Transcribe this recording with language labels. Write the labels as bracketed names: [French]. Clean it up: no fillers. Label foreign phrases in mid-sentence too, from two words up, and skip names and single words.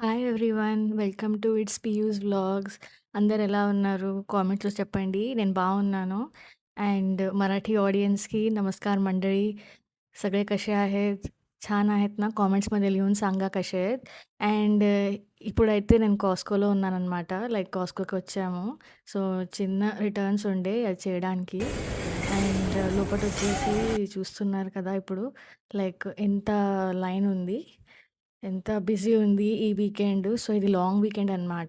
[English] Everyone. Welcome to [Telugu] ఇట్స్ పీయూస్ వ్లాగ్స్. అందరు ఎలా ఉన్నారు? కామెంట్స్‌లో చెప్పండి. నేను బాగున్నాను. [Marathi] అండ్ मराठी ऑडियन्सकी नमस्कार मंडळी. सगळे कसे आहेत? छान आहेत ना? కామెంట్స్‌मध्ये लिहून सांगा कसे आहेत? [Telugu] అండ్ ఇప్పుడైతే నేను కాస్కోలో ఉన్నాననమాట. లైక్ కాస్కోకి వచ్చాము. సో, చిన్న రిటర్న్స్ ఉండే అది చేయడానికి. అండ్ లోపటొచ్చేసి చూస్తున్నారు కదా ఇప్పుడు లైక్ ఎంత లైన్ ఉంది. ఎంత బిజీ ఉంది ఈ వీకెండ్. సో, ఇది [English] long weekend [Telugu] అనమాట.